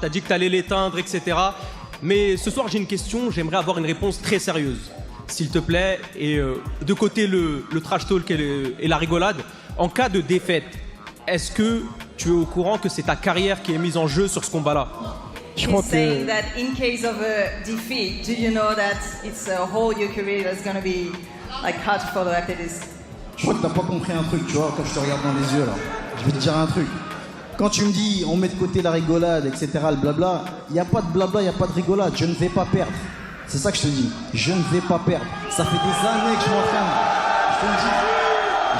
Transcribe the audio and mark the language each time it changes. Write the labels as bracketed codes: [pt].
[fr] Tu as dit que tu allais l'éteindre, etc. Mais ce soir, j'ai une question. J'aimerais avoir une réponse très sérieuse, s'il te plaît. Et de côté, le trash talk et la rigolade. En cas de défaite, est-ce que tu es au courant que c'est ta carrière qui est mise en jeu sur ce combat-là? Je crois [en] saying that in case of a defeat, do you know that it's a whole your career that's going to be like hard to follow after this? [fr] Je crois que t'as pas compris un truc, tu vois, quand je te regarde dans les yeux là. Je vais te dire un truc. Quand tu me dis on met de côté la rigolade, etc., le blabla, il n'y a pas de blabla, il n'y a pas de rigolade. Je ne vais pas perdre. C'est ça que je te dis. Je ne vais pas perdre. Ça fait des années que je m'entraîne. Je te le dis.